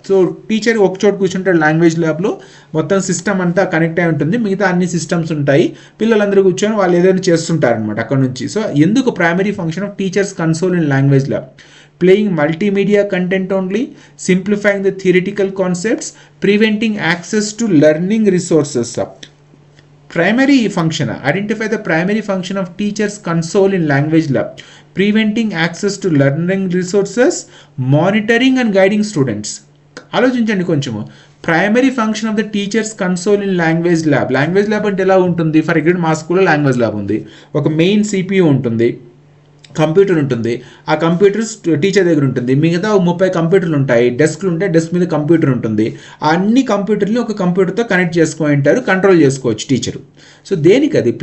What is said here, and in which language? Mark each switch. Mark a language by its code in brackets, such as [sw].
[te] So teacher ఒక చోట కూర్చుంటాడు లాంగ్వేజ్ ల్యాబ్లో, మొత్తం సిస్టమ్ అంతా కనెక్ట్ అయి ఉంటుంది, మిగతా అన్ని సిస్టమ్స్ ఉంటాయి, పిల్లలందరూ కూర్చొని వాళ్ళు ఏదైనా చేస్తుంటారనమాట అక్కడ నుంచి. సో ఎందుకు [en] Primary function of teachers console in language lab? Playing multimedia content only, simplifying the theoretical concepts, preventing access to learning resources. Primary function, identify the primary function of teachers console in language lab, preventing access to learning resources, monitoring and guiding students. [te] ఆలోచించండి కొంచెము. [en] Primary function of the teachers console in language lab. [te] Language lab అంటే ఎలా ఉంటుంది? For example మా స్కూల్లో language lab ఉంది, ఒక main CPU ఉంటుంది, కంప్యూటర్ ఉంటుంది, ఆ కంప్యూటర్ టీచర్ దగ్గర ఉంటుంది, మిగతా 30 కంప్యూటర్లు ఉంటాయి, డెస్క్లు ఉంటాయి, డెస్క్ మీద కంప్యూటర్ ఉంటుంది, ఆ అన్ని కంప్యూటర్ని ఒక కంప్యూటర్తో కనెక్ట్ చేసుకొని ఉంటారు, కంట్రోల్ చేసుకోవచ్చు టీచరు. సో దేనికి అది?